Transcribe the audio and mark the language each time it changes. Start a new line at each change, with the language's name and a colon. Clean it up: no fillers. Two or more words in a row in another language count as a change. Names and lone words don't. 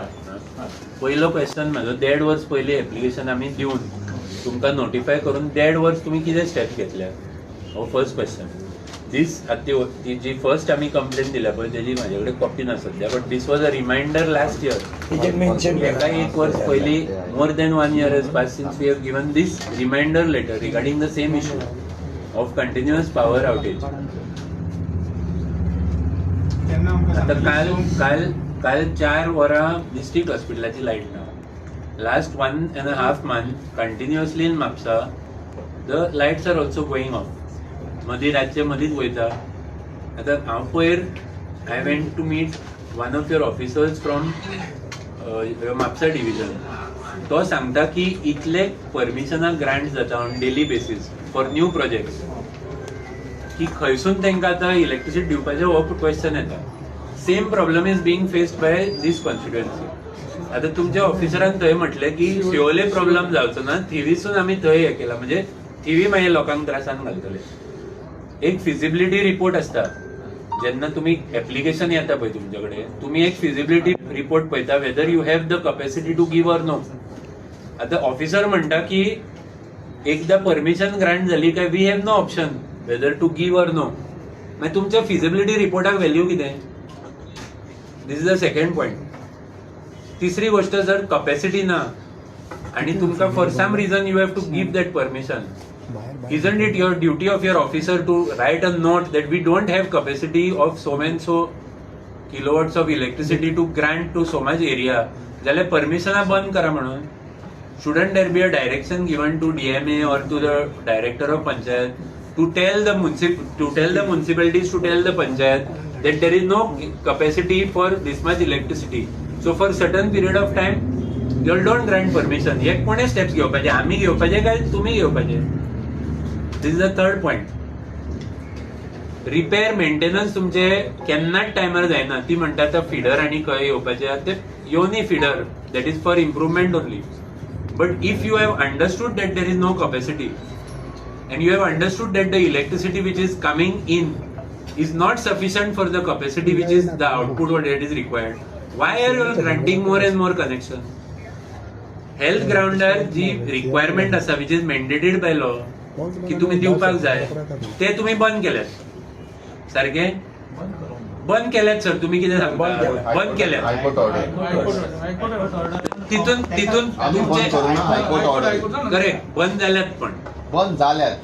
Konkani: पयलो क्वेश्चन म्हाजो, देड वर्स पयलीं एप्लिकेशन आमी दिवन तुमकां नोटिफाय करून देड वर्स तुमी कितें स्टेप्स घेतल्या?
English: हो first question.
Konkani: दीस ती जी फर्स्ट आमी कंप्लेन दिल्या पळय तेजी म्हाजे कडेन कॉपी ना सद्या,
English: but this was a reminder last year.
Konkani: एका 1 वर्स पयलीं
English: more than 1 year has passed since we have given this reminder letter regarding the same issue of continuous power outage.
Konkani: आता काल 4 वरां डिस्ट्रिक्ट हॉस्पिटलाची लायट ना.
English: last 1.5 months continuously in Mapusa the lights are also going off.
Konkani: मदीं रातचे मदींच वयता. आतां हांव पयर
English: I went to meet one of your officers from Mapusa division.
Konkani: तो सांगता की इतले परमिशनाक ग्रांट जाता
English: on daily basis for new projects
Konkani: की खंयसून तांकां आतां इलेक्ट्रिसिटी दिवपाचें हो क्वेश्चन येता.
English: same problem is being faced by this constituency.
Konkani: आता तुमच्या ऑफिसरान थंय म्हटलें की शिवोले प्रॉब्लम जावचो ना, थिवीसून आमी थंय हे केला, म्हणजे थिवी मागीर लोकांक त्रासान घालतले. एक
English: feasibility report
Konkani: आसता. जेन्ना तुम्ही एप्लिकेशन येता पळय तुमचे कडेन, तुम्ही एक
English: feasibility report
Konkani: पळयता
English: whether you have the capacity to give or no.
Konkani: आता ऑफिसर म्हणटा की एकदा
English: permission grant
Konkani: जाली काय
English: we have no option whether to give or no.
Konkani: मागीर तुमच्या फिजिबिलिटी रिपोर्टाक व्हॅल्यू कितें?
English: this is the second point.
Konkani: तिसरी गोष्ट, जर कॅपॅसिटी ना आणि तुमकां
English: for some reason you have to give that permission, isn't it your duty of your officer to write a note that we don't have capacity of so and so kilowatts of electricity to grant to so much area,
Konkani: जाल्यार परमिशनां बंद करा म्हणून.
English: Shouldn't there be a direction given to DMA or to the director of panchayat to tell the municipalities, to tell the panchayat that there is no capacity for this much electricity, so for certain period of time you don't grant permission.
Konkani: हे कोणे स्टेप्स घेवपाचे? आमी घेवपाचे काय तुम्ही घेवपाचे?
English: this is the third point. repair maintenance
Konkani: तुमचे केन्नाच टायमार जायना. ती म्हणटात फिडर आणि खंय येवपाचे ते योनी फिडर,
English: that is for improvement only. but if you have understood that there is no capacity and you have understood that the electricity which is coming in is not sufficient for the capacity which is the output what it is required, why are you granting more and more connection? Health grounder
Konkani: जी requirement असा
English: which is mandated by law
Konkani: की तुम्ही दिवपाक जाय ते तुम्ही बंद केल्यात. सारखे बंद केल्यात सर. तुम्ही कितें सांगता? बंद केल्यात. तितून तुमचे करेक्ट बंद जाल्यात. पण बंद जाल्यात